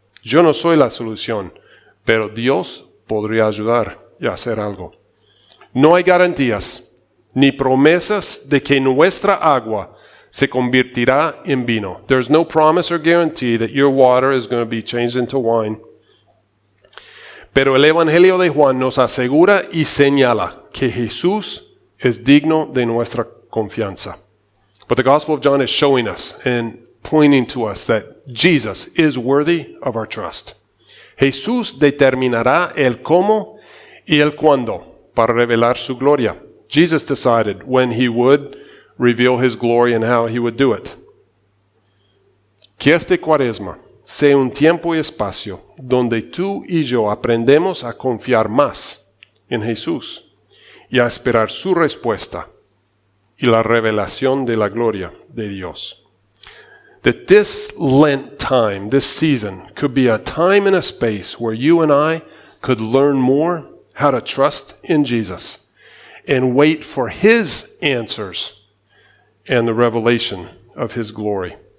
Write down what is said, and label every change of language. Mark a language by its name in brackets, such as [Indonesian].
[Spanish] Yo no soy la solución, pero Dios podría ayudar y hacer algo. No hay garantías ni promesas de que nuestra agua se convertirá en vino. [English] There's no promise or guarantee that your water is going to be changed into wine. [Spanish] Pero el evangelio de Juan nos asegura y señala que Jesús es digno de nuestra confianza. [English] But the Gospel of John is showing us and pointing to us that Jesus is worthy of our trust. [Spanish] Jesús determinará el cómo y el cuándo para revelar su gloria. [English] Jesus decided when he would reveal his glory and how he would do it. [Spanish] Que este Cuaresma sea un tiempo y espacio donde tú y yo aprendemos a confiar más en Jesús y a esperar su respuesta y la revelación de la gloria de Dios. [English] That this Lent time, this season, could be a time and a space where you and I could learn more how to trust in Jesus and wait for his answers and the revelation of his glory.